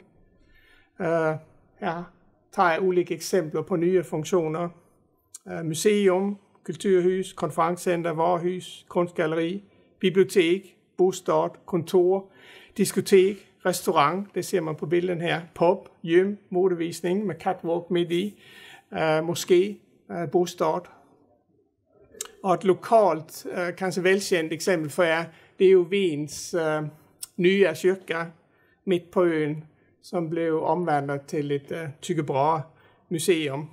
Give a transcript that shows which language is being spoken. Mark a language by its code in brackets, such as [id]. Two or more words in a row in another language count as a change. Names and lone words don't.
[sv] Här tar jag olika exempel på nya funktioner. Museum, kulturhus, konferenscenter, varuhus, konstgalleri, bibliotek, bostad, kontor, diskotek, restaurang, det ser man på bilden her, pub, gym, modevisning med catwalk midt i, moské, bostad. [da] Og et lokalt, kanskje velkendt eksempel for jer, det er jo Wiens nye kyrka midt på øen, som blev omvandlet til et Tycho Brahe museum.